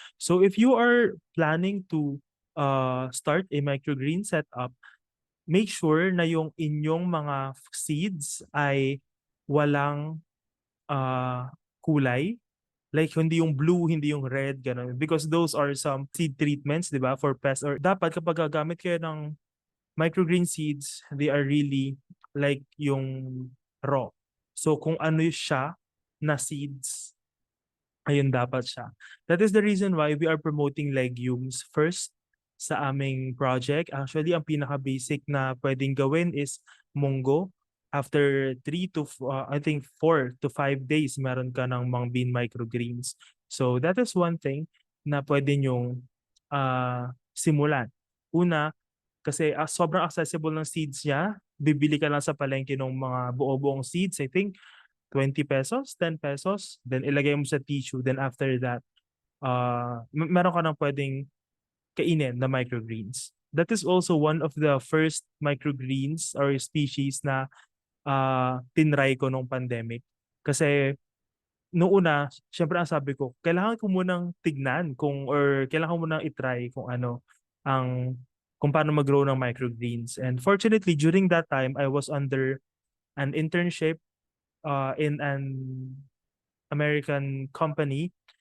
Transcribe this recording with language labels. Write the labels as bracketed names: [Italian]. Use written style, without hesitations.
[English] So if you are planning to start a microgreen setup, make sure [Filipino] na yung inyong mga seeds ay walang kulay. Like, hindi yung blue, hindi yung red, ganun. [English] Because those are some seed treatments, [Filipino] di ba, [English] for pests. Or [Filipino] dapat kapag gagamit kayo ng [English] microgreen seeds, they are really like yung raw. [Filipino] So, kung ano siya na seeds, ayun dapat siya. [English] That is the reason why we are promoting legumes first [Filipino] sa aming [English] project. [Filipino] Actually, ang pinaka-basic na pwedeng gawin is munggo. [English] After 4 to 5 days, [Filipino] meron ka ng [English] mung bean microgreens. So that is one thing [Filipino] na pwede nyong simulan. Una, kasi sobrang accessible ng seeds niya. Bibili ka lang sa palengke ng mga buo-buong seeds. [English] I think 20 pesos, 10 pesos, then [Filipino] ilagay mo sa [English] tissue. Then after that, [Filipino] meron ka ng pwedeng kainin na microgreens. [English] That is also one of the first microgreens or species [Filipino] na tinry ko nung pandemic. Kasi noong una, syempre ang sabi ko, kailangan ko munang tignan or kailangan ko munang itry ang kung paano mag-grow ng microgreens. [English] And fortunately, during that time, I was under an internship in an American company.